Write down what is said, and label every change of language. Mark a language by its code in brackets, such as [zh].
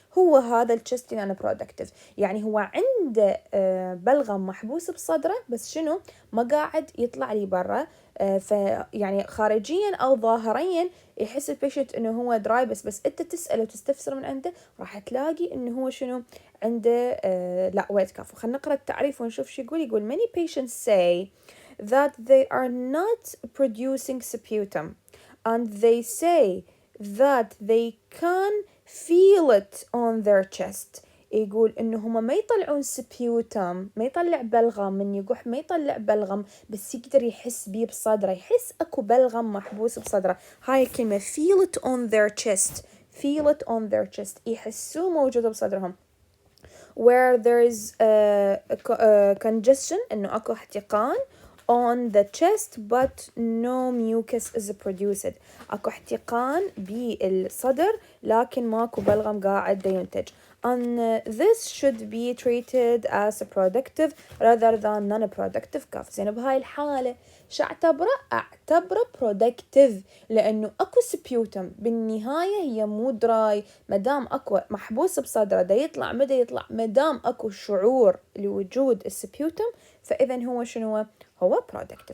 [ar] هو هذا الchest non-productive، يعني هو عنده بلغم محبوس بصدره بس شنو ما قاعد يطلع لي برا. فيعني خارجيا أو ظاهريا يحس البيشنت إنه هو دراي، بس أنت تسأل وتستفسر من عنده راح تلاقي إنه هو شنو عنده لا ويت كف. خلينا نقرأ التعريف ونشوف شو يقول. يقول [en] many patients say that they are not producing sputum and they say that they can feel it on their chest. [ar] يقول إنه هما ما يطلعون سبيوتم، ما يطلع بلغم من يقح، ما يطلع بلغم بس يقدر يحس بيه بصدره، يحس أكو بلغم محبوس بصدره. هاي الكلمة [en] feel it on their chest، feel it on their chest، [ar] يحسوه موجود بصدرهم. [en] where there is a congestion، [ar] إنه أكو احتقان [en] on the chest but no mucus is produced، [ar] أكو احتقان بالصدر لكن ماكو بلغم قاعد ينتج. [en] and this should be treated as a productive rather than non-productive cough. [ar] زين بهاي الحالة شو أعتبره؟ أعتبره productive، لأنه أكو سبيوتم بالنهاية هي مو دراي، مدام أكو محبوس بصدره دا يطلع مدى يطلع، مدام أكو شعور لوجود السبيوتم فإذا هو شنو هو productive.